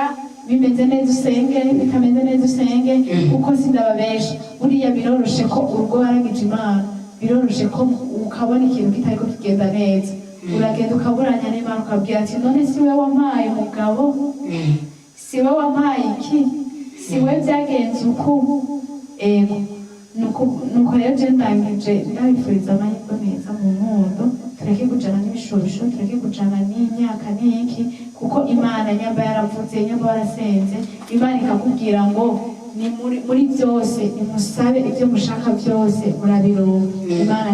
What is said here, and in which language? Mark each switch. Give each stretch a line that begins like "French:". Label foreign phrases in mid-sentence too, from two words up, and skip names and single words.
Kinyarwanda: bimeze neza usenge bitameze neza usenge kuko sindababesha buriya biroroshe ko urugo waragije Imana biroroshe ko ukabona ikintu kitariko kigenda neza uragenda ukaburanya n'Imana ukabwira ati none si we wampaye umugabo si we wampaye iki si we byagenze uku nuko rero je ndangije ndabifuriza amahirwe tugwe neza mu nkondo tureke kujana n'ibishobisho tureke kujana n'imyaka n'iki kuko imana nyamba yaravuze nyamba warasenze imana ikakubwira ngo ni muri byose nimusabe ibyo mushaka byose murabironka imana